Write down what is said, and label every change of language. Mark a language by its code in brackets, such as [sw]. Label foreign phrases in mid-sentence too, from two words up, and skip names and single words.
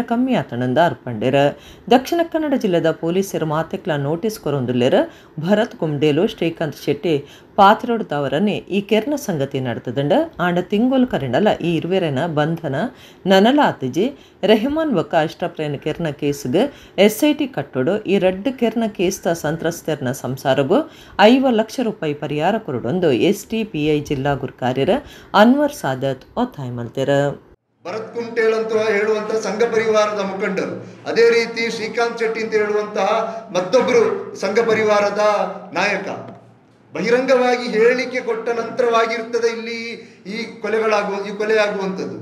[tcy] ಕಮ್ಮಿ ಆತನಂದ ಅರ್ಪಂಡಿರ ದಕ್ಷಿಣ ಕನ್ನಡ ಜಿಲ್ಲೆದ ಪೊಲೀಸರು ಮಾತೆಕ್ಲ ನೋಟಿಸ್ ಕೊರೊಂದುಲ್ಲೆರ ಭರತ್ ಕುಮ್ಡೇಲು ಶ್ರೀಕಾಂತ್ ಶೆಟ್ಟಿ ಪಾತಿರೊಡ್ದವರನ್ನೇ ಈ ಕೆರ್ನ ಸಂಗತಿ ನಡೆತದಂಡ ಆಂಡ ತಿಂಗೋಲ್ ಕರಿಂಡಲ ಈ ಇರುವೆರನ ಬಂಧನ ನನಲಾತಿಜಿ ರೆಹಮಾನ್ ಬೊಕ್ಕ ಅಷ್ಟಪ್ರೇನ ಕೆರ್ನ ಕೇಸ್ಗೆ SIT ಕಟ್ಟೋಡು ಈ ರಡ್ಡು ಕೆರ್ನ ಕೇಸ್ತ ಸಂತ್ರಸ್ತೆರ್ನ ಸಂಸಾರಗೂ 5 ಲಕ್ಷ ರೂಪಾಯಿ ಪರಿಹಾರ ಕೊರಡೊಂದು SDPI ಜಿಲ್ಲಾ ಗುರ್ಕಾರ್ಯರ ಅನ್ವರ್ ಸಾದತ್ ಒತ್ತಾಯ ಮಲ್ತೆರ [kn] ಭರತ್ ಕುಮ್ಟೇಲ್ ಅಂತ ಹೇಳುವಂತಹ ಸಂಘ ಪರಿವಾರದ ಮುಖಂಡರು, ಅದೇ ರೀತಿ ಶ್ರೀಕಾಂತ್ ಶೆಟ್ಟಿ ಅಂತ ಹೇಳುವಂತಹ ಮತ್ತೊಬ್ಬರು ಸಂಘ ಪರಿವಾರದ ನಾಯಕ ಬಹಿರಂಗವಾಗಿ ಹೇಳಿಕೆ ಕೊಟ್ಟ ನಂತರವಾಗಿರ್ತದೆ ಇಲ್ಲಿ ಈ ಕೊಲೆಯಾಗುವಂಥದ್ದು.